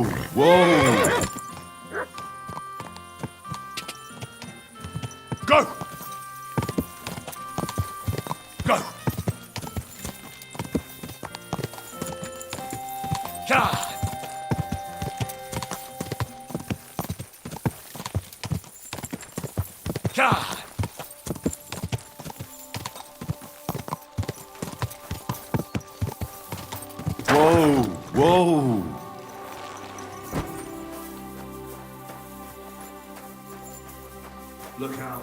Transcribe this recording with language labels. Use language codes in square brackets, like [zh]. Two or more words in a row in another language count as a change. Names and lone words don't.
[en] Whoa! Go! Go! Ka! Ka! Whoa! Whoa! Look out.